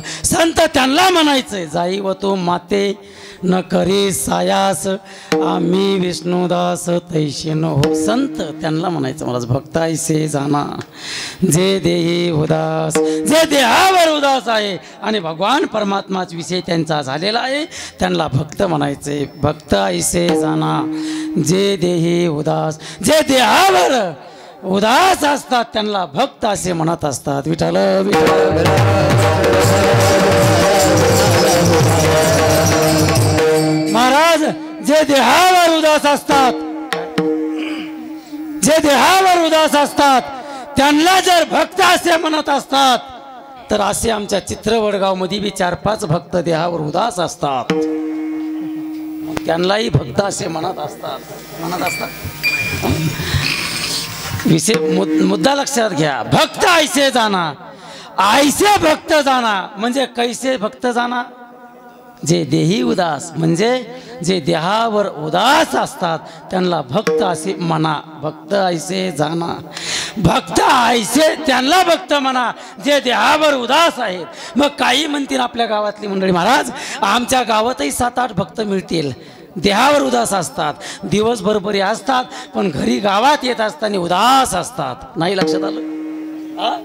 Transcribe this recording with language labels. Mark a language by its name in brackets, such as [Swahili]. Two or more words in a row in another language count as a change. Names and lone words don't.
[Marathi] संत त्यांना म्हणायचंय, जाई व तो माते न करे सायास, आम्ही विष्णुदास तैसे न हो. संत त्यांना म्हणायचं, मला भक्त ऐसे जाना जे देही उदास, जे देहावर उदास आहे आणि भगवान परमात्माच विषय त्यांचा झालेला आहे, त्यांना भक्त म्हणायचे. भक्त ऐसे जाना जे देही उदास, जे देहावर उदास असतात त्यांना भक्त असे म्हणत असतात. विठ्ठल विठ्ठल. महाराज जे देहावर उदास असतात, जे देहावर उदास असतात त्यांना जर भक्त असे म्हणत असतात, तर असे आमच्या चित्रवडगाव मध्ये बी 4-5 भक्त देहावर उदास असतात, त्यांनाही भक्त असे म्हणत असतात. विषय मुद्दा लक्षात घ्या. भक्त ऐसे जाना, ऐसे भक्त जाना म्हणजे कैसे भक्त जाना, जे देही उदास म्हणजे जे देहावर उदास असतात त्यांना भक्त असे म्हणा. भक्त ऐसे जाना, भक्त ऐसे त्यांना भक्त म्हणा जे देहावर उदास आहेत. मग काही म्हणतील आपल्या गावातली मंडळी, महाराज आमच्या गावातही 7-8 भक्त मिळतील, देहावर उदास असतात, दिवसभर बरे असतात, पण घरी गावात येत असताना उदास असतात. नाही लक्षात आलं?